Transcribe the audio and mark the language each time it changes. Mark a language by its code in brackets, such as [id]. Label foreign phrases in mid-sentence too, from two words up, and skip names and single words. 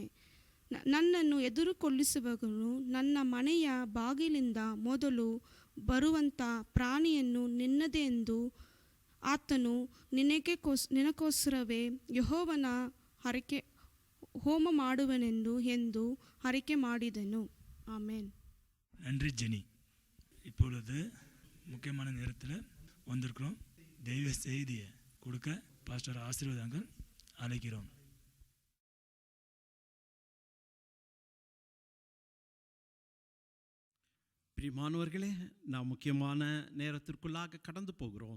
[kn] ನನ್ನನ್ನು ಎದುರುಗೊಳಿಸುವವನು ನನ್ನ ಮನೆಯ ಬಾಗಿಲಿಂದ ಮೊದಲು ಬರುವಂಥ ಪ್ರಾಣಿಯನ್ನು ನಿನ್ನದೆಂದು ಆತನು ನಿನಗೋಸ್ಕರವೇ ಯೆಹೋವನ ಹರಕೆ ಹೋಮ ಮಾಡುವನೆಂದು ಎಂದು ಹರಕೆ ಮಾಡಿದನು. ಆಮೇನ್. [ta] நன்றி ஜெனி. இப்பொழுது முக்கியமான நேரத்தில் வந்திருக்கிறோம். தெய்வ செய்தியை கொடுக்க பாஸ்டர் ஆசீர்வாதங்கள் அழைக்கிறோம். பிரியமானவர்களே, நாம் முக்கியமான நேரத்திற்குள்ளாக கடந்து போகிறோம்.